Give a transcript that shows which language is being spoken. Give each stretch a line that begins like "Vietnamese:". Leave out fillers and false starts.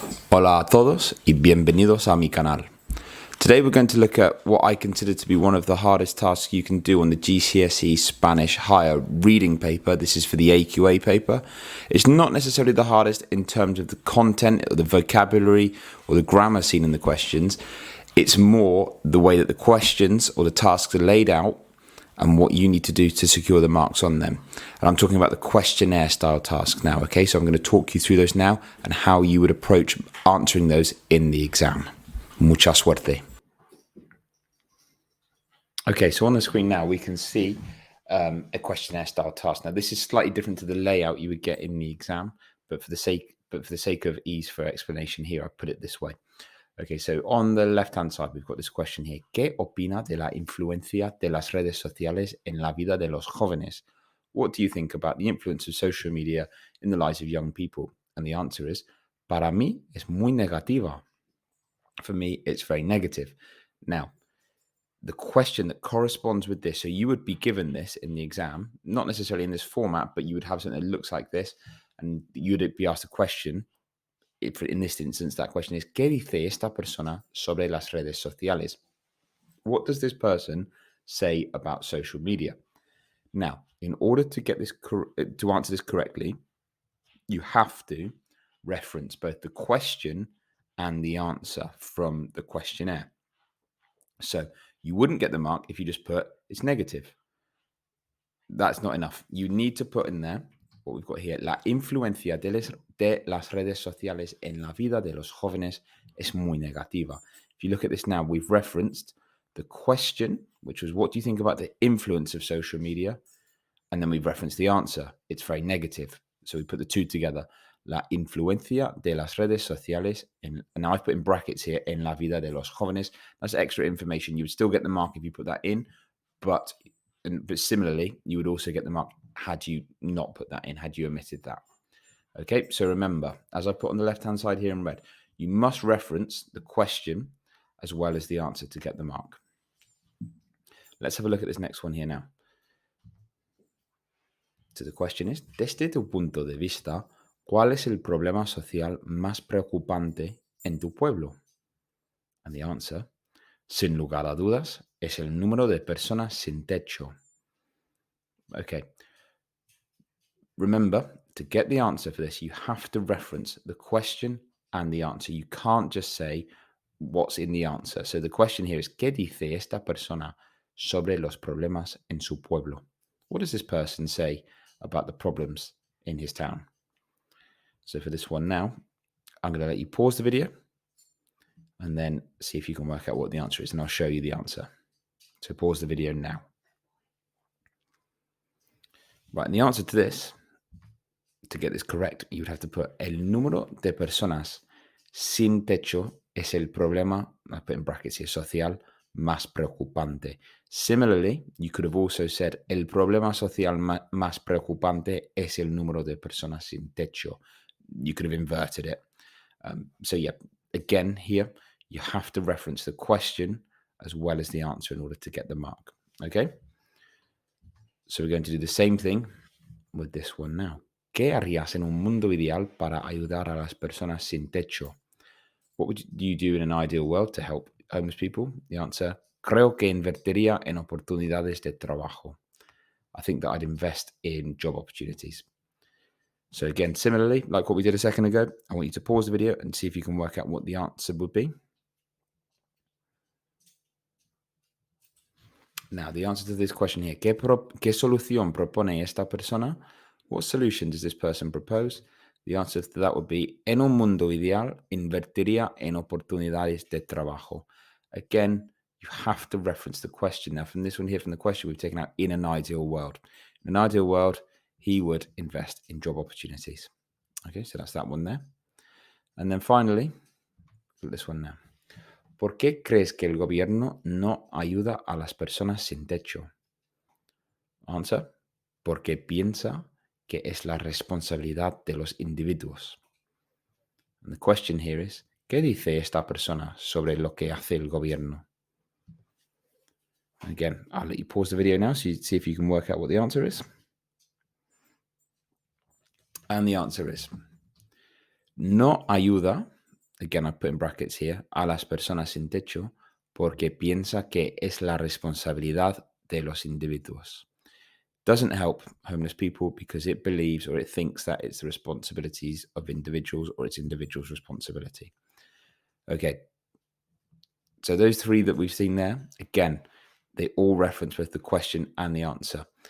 Spanish: Hola a todos y bienvenidos a mi canal.
English: Today we're going to look at what I consider to be one of the hardest tasks you can do on the GCSE Spanish Higher Reading paper. This is for the AQA paper. It's not necessarily the hardest in terms of the content or the vocabulary or the grammar seen in the questions. It's more the way that the questions or the tasks are laid out and what you need to do to secure the marks on them. And I'm talking about the questionnaire style task now, okay? So I'm going to talk you through those now and how you would approach answering those in the exam.
Spanish: Mucha suerte.
English: Okay, so on the screen now we can see a questionnaire style task. Now this is slightly different to the layout you would get in the exam, but for the sake of ease for explanation here, I put it this way. Okay, so on the left-hand side, we've got this question here.
Spanish: ¿Qué opina de la influencia de las redes sociales en la vida de los jóvenes?
English: What do you think about the influence of social media in the lives of young people? And the answer is,
Spanish: para mí es muy negativa.
English: For me, it's very negative. Now, the question that corresponds with this, so you would be given this in the exam, not necessarily in this format, but you would have something that looks like this, and you would be asked a question. In this instance, that question is,
Spanish: ¿qué dice esta persona sobre las redes sociales?
English: What does this person say about social media? Now, in order to get this to answer this correctly, you have to reference both the question and the answer from the questionnaire. So you wouldn't get the mark if you just put it's negative. That's not enough. You need to put in there what we've got here.
Spanish: La influencia de las redes sociales en la vida de los jóvenes es muy negativa.
English: If you look at this now, we've referenced the question, which was what do you think about the influence of social media? And then we've referenced the answer. It's very negative. So we put the two together.
Spanish: La influencia de las redes sociales,
English: and now I've put in brackets here,
Spanish: en la vida de los jóvenes.
English: That's extra information. You would still get the mark if you put that in, but similarly, you would also get the mark had you not put that in, had you omitted that. Okay, so remember, as I put on the left-hand side here in red, you must reference the question as well as the answer to get the mark. Let's have a look at this next one here now. So the question is,
Spanish: desde tu punto de vista, ¿cuál es el problema social más preocupante en tu pueblo?
English: And the answer,
Spanish: sin lugar a dudas, es el número de personas sin techo.
English: Okay. Remember, to get the answer for this, you have to reference the question and the answer. You can't just say what's in the answer. So the question here is,
Spanish: ¿qué dice esta persona sobre los problemas en su pueblo?
English: What does this person say about the problems in his town? So for this one now, I'm going to let you pause the video and then see if you can work out what the answer is, and I'll show you the answer. So pause the video now. Right, and the answer to this, to get this correct, you would have to put
Spanish: el número de personas sin techo es el problema,
English: I put in brackets here,
Spanish: social más preocupante.
English: Similarly, you could have also said
Spanish: el problema social más preocupante es el número de personas sin techo.
English: You could have inverted it. So yeah, again here, you have to reference the question as well as the answer in order to get the mark. Okay? So we're going to do the same thing with this one now.
Spanish: ¿Qué harías en un mundo ideal para ayudar a las personas sin techo?
English: What would you do in an ideal world to help homeless people? The answer,
Spanish: creo que invertiría en oportunidades de trabajo.
English: I think that I'd invest in job opportunities. So again, similarly, like what we did a second ago, I want you to pause the video and see if you can work out what the answer would be. Now, the answer to this question here,
Spanish: ¿qué solución propone esta persona?
English: What solution does this person propose? The answer to that would be,
Spanish: en un mundo ideal, invertiría en oportunidades de trabajo.
English: Again, you have to reference the question. Now, from this one here, from the question, we've taken out in an ideal world. In an ideal world, he would invest in job opportunities. Okay, so that's that one there. And then finally, look at this one now.
Spanish: ¿Por qué crees que el gobierno no ayuda a las personas sin techo?
English: Answer,
Spanish: porque piensa que es la responsabilidad de los individuos.
English: And the question here is,
Spanish: ¿qué dice esta persona sobre lo que hace el gobierno?
English: Again, I'll let you pause the video now so you see if you can work out what the answer is. And the answer is,
Spanish: no ayuda
English: again, I put in brackets here,
Spanish: a las personas sin techo, porque piensa que es la responsabilidad de los individuos.
English: Doesn't help homeless people because it believes or it thinks that it's the responsibilities of individuals or it's individuals' responsibility. Okay, so those three that we've seen there, again, they all reference both the question and the answer.